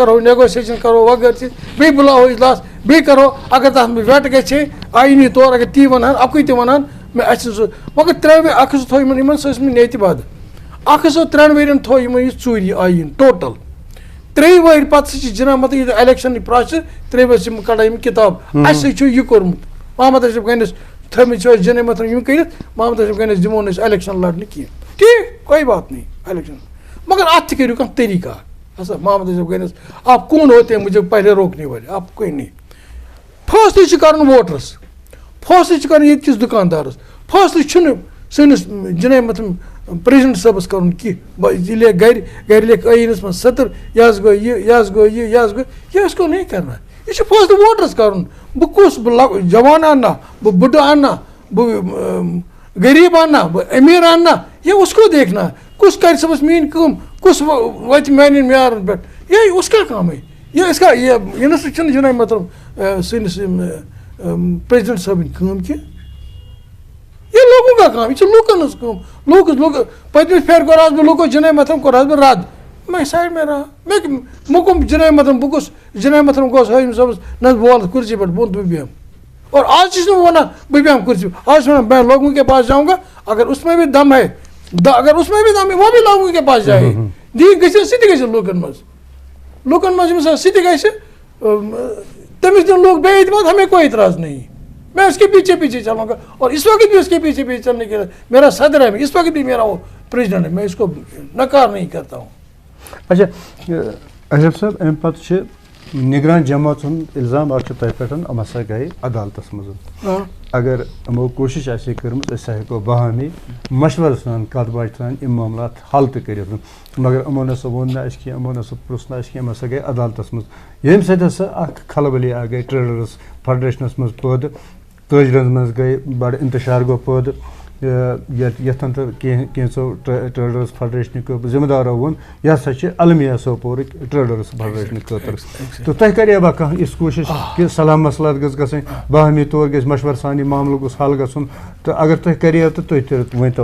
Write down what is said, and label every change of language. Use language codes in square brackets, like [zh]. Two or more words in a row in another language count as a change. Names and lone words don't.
[ks] کرو نیگوسیشن کرو وغٲرٕ چیٖز بیٚیہِ بُلاوو اجلاس بیٚیہِ کرو اگر تتھ منٛز ویٹ گژھِ ہے آیٖنی طور اگر تی ونہن اکُے تہِ ونہن اَسہِ چھُ سُہ مگر 3 ؤری اکھ ہسا تھوٚو یِمن سُہ ٲسۍ مٕتۍ نیتہِ بد اکھ ہسا 3 ؤرین تھوٚو یِمن یہِ ژوٗرِ آیٖن ٹوٹل 3 ؤری پتہٕ سُہ چھِ جناب مطلب یہِ الیکشن پروسیس 3 ؤری چھِ کڑان یِم کِتاب اَسہِ سۭتۍ چھُ یہِ کوٚرمُت محمد اشرف گنس تھٲومٕتۍ چھِ أسۍ جناب محترم یِم کٔرِتھ محمد اشرف گنس دِمو نہٕ أسۍ الیکشن لڑنہٕ کینٛہہ ٹھیٖک [ur] کوئی بات نہیں [ks] الیکشن مگر اتھ تہِ کٔرِو کانٛہہ طریٖقہ ہسا محمد اشرف گنس [ur] آپ کون ہوتے ہیں مجھے پہلے روکنے والے آپ کوئی نہیں [ks] فٲصلہٕ چھُ کرُن ووٹرس فٲصلہٕ چھُ کرُن ییٚتہِ کِس دُکاندارس فٲصلہٕ چھُنہٕ سٲنِس جناب محترم پریزڈنٹ صٲبس کرُن کینٛہہ یہِ لیکھ گرِ لیکھ ٲیٖنس منٛز 70 یہِ حظ گوٚو یہِ حظ گوٚو یہِ حظ گوٚو یہِ حظ [ur] کو نہیں کرنا [ks] یہ چھُ فٲصلہٕ ووٹرس کرُن بہٕ کُس بہٕ جوان انا بہٕ بُڈٕ انا بہٕ غریٖب انا بہٕ أمیٖر انا [ur] یہ اس کو دیکھنا [ks] کُس کرِ صبحس میٲنۍ کٲم کُس واتہِ میانٮ۪ن معیارن پٮ۪ٹھ [ur] یہ اس کا کام ہے یہ اس کا [ks] یہِ نہ سا چھُنہٕ جناب محترم سٲنِس پریزڈنٹ صٲبٕنۍ کٲم کینٛہہ [ur] یہ لوگوں کا کام [ks] یہ چھِ لوٗکن ہٕنٛز کٲم لوٗکھ پٔتمہِ پھِرِ کوٚر حظ بہٕ لوٗکو جناب محترم کوٚر حظ بہٕ [ur] رد میں سایڈ میں رہا [ks] مےٚ موٚکُم جناب محترم بہٕ گوٚژھ جناب محترم گوٚژھ حٲکِم صٲبس نہ بول کُرسی پٮ۪ٹھ بہٕ بیٚہمہٕ اور آج چھُس نہٕ وَنان بہٕ بیٚہمہٕ کُرسی پٮ۪ٹھ آج چھُس وَنان [ur] میں لوگوں کے پاس جاؤں گا اگر اس میں بھی دم ہے اگر اس میں بھی دم ہے وہ بھی لوگوں کے پاس جائے [ks] دی گژھِ سُہ تہِ گژھِ لوٗکن منٛز ییٚمِس سُہ تہِ گژھِ تٔمِس دِن لوٗکھ بے اعتماد [ur] ہمیں کوئی اعتراض نہیں میں اس کے پیچھے پیچھے چلوں گا اور اس وقت بھی اس کے پیچھے پیچھے چلنے کے لیے میرا صدر ہے اس وقت بھی میرا وہ پریزیڈنٹ ہے میں اس کو نکار نہیں کرتا ہوں [ks] اچھا اشرف صٲب امہِ پتہٕ چھِ نگران جماعت ہُنٛد الزام اکھ چھُ تۄہہِ پٮ۪ٹھ یِم ہسا گٔے عدالتس منٛز اگر یِمو کوٗشِش آسہِ ہے کٔرمٕژ أسۍ ہٮ۪کو باہمی مشورٕ سان کتھ باتھِ سان یِم معاملات حل تہِ کٔرِتھ مگر یِمو نہ سا ووٚن نہٕ اَسہِ کینٛہہ یِمو نہ سا پرٛژھ نہٕ اَسہِ کینٛہہ یِم ہسا گٔے عدالتس منٛز ییٚمہِ سۭتۍ ہسا اکھ کھلبلی آ گٔے ٹریڈٲرٕس فیڈریشنس منٛز پٲدٕ تٲجرن منٛز گٔے بڑٕ انتشار گوٚو پٲدٕ یتھن تہٕ کینٛژو ٹریڈٲرٕس فیڈریشنٕکۍ ذمہٕ دارو ووٚن یہِ ہسا چھِ المیہ سوپورٕکۍ ٹریڈٲرٕس فیڈریشنہٕ خٲطرٕ تہٕ تۄہہِ کریوا کانٛہہ یِژھ کوٗشش کہِ صلاح مسلات گٔژھ گژھٕنۍ باہمی طور گژھِ مشورٕ سان یہِ معاملہٕ گوٚژھ حل گژھُن تہٕ اگر تۄہہِ کریو تہٕ تُہۍ تہِ ؤنۍتو